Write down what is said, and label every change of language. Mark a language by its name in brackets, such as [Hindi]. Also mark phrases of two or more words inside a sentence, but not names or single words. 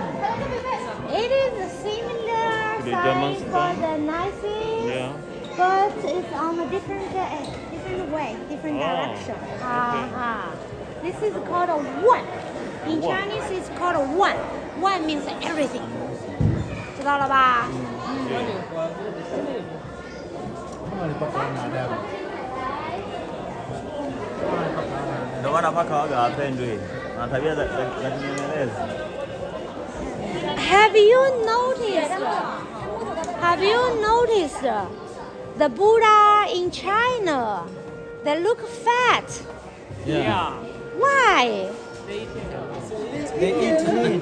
[English] It is a similar To the German sign for sign? the Nazis, Yeah. but it's on a different way, different Oh, direction. okay. This is called a one. In One. Chinese, it's called a one. One means everything. [Chinese] 知道了吧？ [Italian] Dov'è Pagoda? Prendi. Non ti viene [English] Have you noticed? Have you noticed the Buddha in China? They look fat. Yeah. Why? They eat meat.